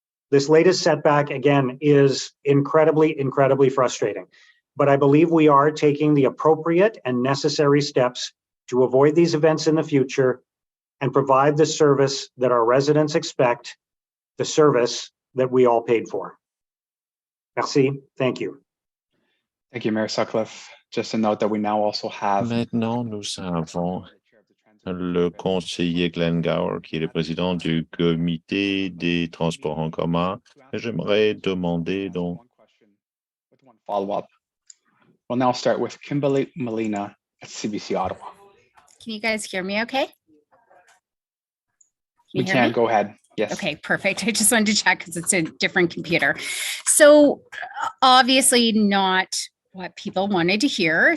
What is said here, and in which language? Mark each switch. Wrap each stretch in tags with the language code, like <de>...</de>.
<en>This latest setback, again, is incredibly frustrating, but I believe we are taking the appropriate and necessary steps to avoid these events in the future and provide the service that our residents expect, the service that we all paid for.</en> <fr>Merci.</fr> <en>Thank you. Thank you, Mayor Sutcliffe. Just a note that we now also have</en> <fr>Maintenant, nous avons le conseiller Glenn Gower, qui est le président du comité des transports en commun. J'aimerais demander donc.</fr> <en>with one follow-up. We'll now start with Kimberly Molina at CBC Ottawa. Can you guys hear me okay? We can go ahead. Yes. Okay, perfect. I just wanted to check because it's a different computer. So obviously not what people wanted to hear.</en>